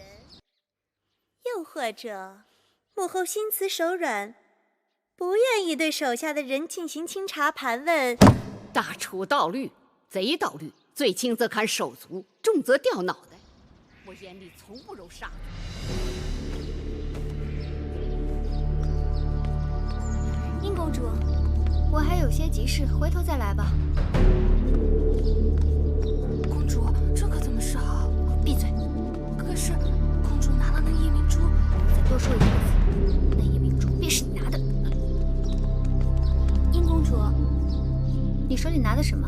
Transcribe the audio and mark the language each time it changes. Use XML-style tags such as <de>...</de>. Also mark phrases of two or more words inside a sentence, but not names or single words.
<zh>又或者，母後心慈手軟，不願意對手下的人進行清查盤問。大楚盜律，賊盜律，最輕則砍手足，重則掉腦袋。我眼裡從不容殺人。殷公主，我還有些急事，回頭再來吧。公主，這可怎麼是好？閉嘴！可是，公主拿了那夜明珠，再多說一個字，那夜明珠便是你拿的。殷公主，你手裡拿的什麼？</zh>